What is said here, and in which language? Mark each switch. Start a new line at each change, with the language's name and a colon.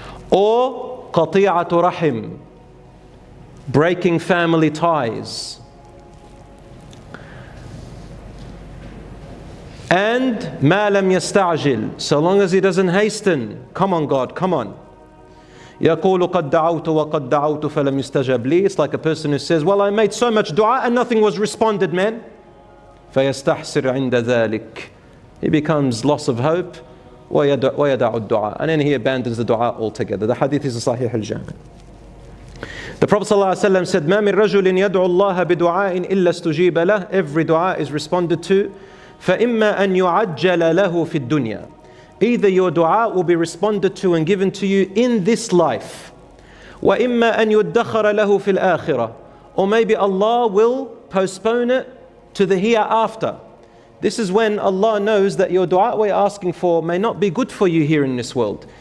English: or qati'atu rahim, breaking family ties, and ma lam yasta'jil, so long as he doesn't hasten. Come on God, come on.
Arabic: يقول قد دعوت وقد دعوت فلم يستجب لي.
English: It's like a person who says, well, I made so much dua and nothing was responded, man.
Arabic: فيستحسر عند ذلك.
English: He becomes loss of hope.
Arabic: ويدع الدعاء,
English: and then he abandons the dua altogether. The hadith is in Sahih al-Jami'. The Prophet ﷺ said,
Arabic: ما من رجل يدعو الله بدعاء إلا استجيب له.
English: Every dua is responded to.
Arabic: فإما أن يعجل له في الدنيا.
English: Either your dua will be responded to and given to you in this life,
Arabic: وإما أن يدخر له في الآخرة,
English: or maybe Allah will postpone it to the hereafter. This is when Allah knows that your dua we're asking for may not be good for you here in this world.